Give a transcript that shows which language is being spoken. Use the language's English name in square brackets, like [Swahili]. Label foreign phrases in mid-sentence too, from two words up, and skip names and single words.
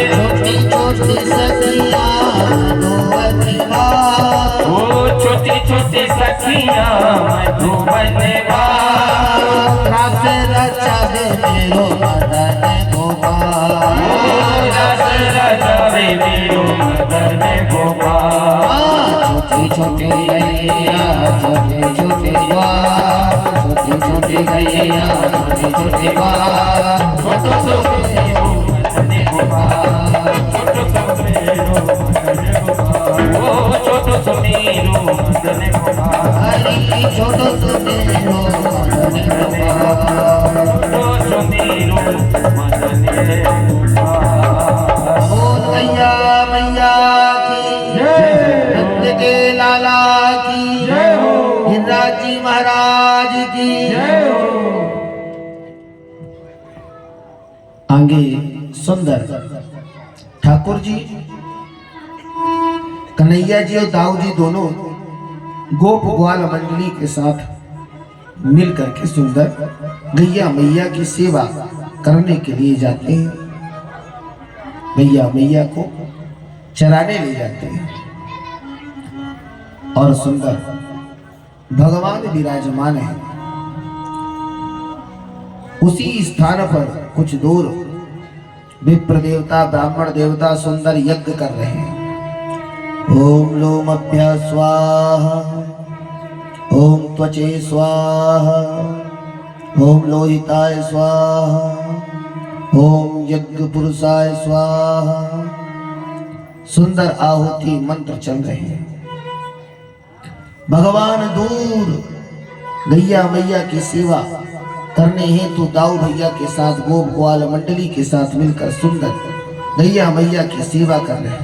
[Braj] छोटी छोटी सखियां मधुवन वाले ओ छोटी छोटी सखियां मधुवन वाले रस रचावे मेरो मदन गोपाल रस रचावे मेरो मदन गोपाल छोटी छोटी गैया छोटे छोटे बाल छोटी छोटी गैया छोटे छोटे बाल छोटो सो मेरो मदन गोपाल छोटो सो मेरो मदन गोपाल ओ छोटो सो मेरो मदन गोपाल हरि छोटो सो मेरो मदन गोपाल छोटो सो मेरो मदन गोपाल [Hindi] ओ मैया मैया की नंद के लाला की जय हो गिरिराज जी महाराज की जय हो आगे सुंदर ठाकुर जी कन्हैया जी और दाऊ जी दोनों गोप ग्वाल मंडली के साथ मिल करके सुंदर गैया मैया की सेवा करने के लिए जाते हैं। गैया मैया को चराने ले जाते हैं और सुंदर भगवान विराजमान है। उसी स्थान पर कुछ दूर विप्र देवता ब्राह्मण देवता सुंदर यज्ञ कर रहे हैं। [Sanskrit] ओम लोमभ्य स्वाहा ओम त्वचे स्वाहा ओम लोहिताय स्वाहा ओम यज्ञ पुरुषाय स्वाहा [Hindi] सुंदर आहुति मंत्र चल रहे हैं। भगवान दूर गैया मैया की सेवा करने हेतु दाऊ भैया के साथ गोप ग्वाल मंडली के साथ मिलकर सुंदर गैया मैया की सेवा कर रहे हैं।